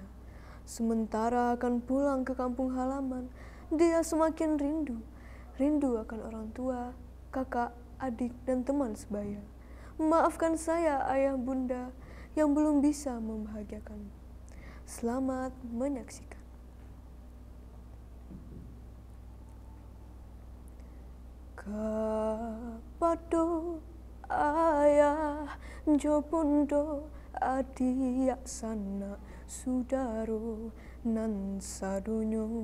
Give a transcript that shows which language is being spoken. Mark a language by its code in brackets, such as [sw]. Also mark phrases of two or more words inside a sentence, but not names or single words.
[id] Sementara akan pulang ke kampung halaman, dia semakin rindu akan orang tua, kakak, adik, dan teman sebaya. Maafkan saya, ayah bunda, yang belum bisa membahagiakanmu. Selamat menyaksikan. [min] Kapado ayah jobundo adiak sana sudaro nan sadonyo